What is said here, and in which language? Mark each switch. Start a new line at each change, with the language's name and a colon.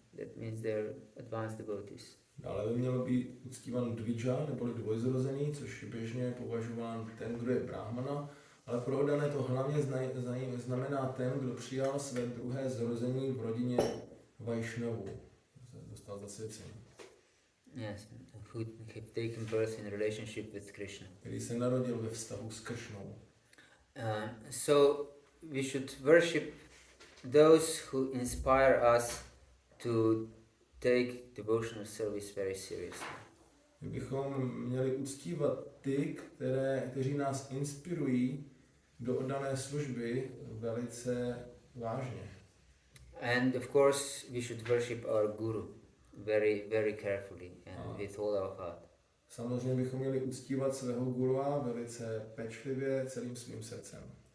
English: That means they're advanced devotees.
Czech: Dále by mělo být uctívan Dvija, neboli dvojzrozený, což je běžně považován ten, kdo je brahmana, ale pro oddané to hlavně znamená ten, kdo přijal své druhé zrození v rodině Vajšnavu. Dostal zasvěcení.
English: Yes, who have taken birth in relationship with Krishna.
Czech: Který se narodil ve vztahu s Kršnou.
English: So we should worship those who inspire us to take devotional service very seriously.
Czech: My bychom měli uctívat ty, kteří nás inspirují do oddané služby velice vážně.
English: And of course we should worship our guru very, very carefully and with all our heart.
Czech: Samozřejmě bychom měli uctívat svého gurua velice pečlivě celým svým srdcem.